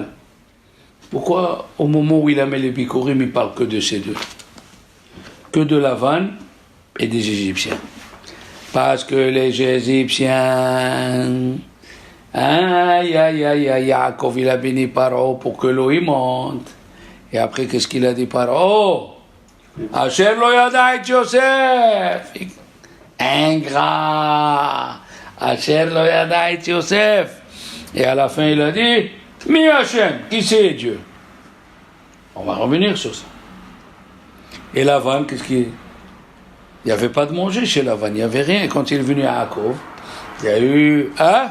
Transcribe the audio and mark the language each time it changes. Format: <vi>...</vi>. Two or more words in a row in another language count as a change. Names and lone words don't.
<fr>Pourquoi, au moment où il amène les Bikurim, il parle que de ces deux? Que de Lavan et des Égyptiens. Parce que les Égyptiens, Yaakov, il a béni Paro pour que l'eau y monte. Et après, qu'est-ce qu'il a dit Paro?</fr> <he>אשר לא ידע את יוסף. Ingrat. אשר לא ידע את יוסף.</he> <fr>Et à la fin, il a dit,</fr> <he>מי השם,</he> <fr>qui c'est Dieu? On va revenir sur ça. Et Lavan, qu'est-ce qu'il... Il n'y avait pas de manger chez Lavan, il n'y avait rien. Quand il est venu à Yaakov, il y a eu... Hein?</fr>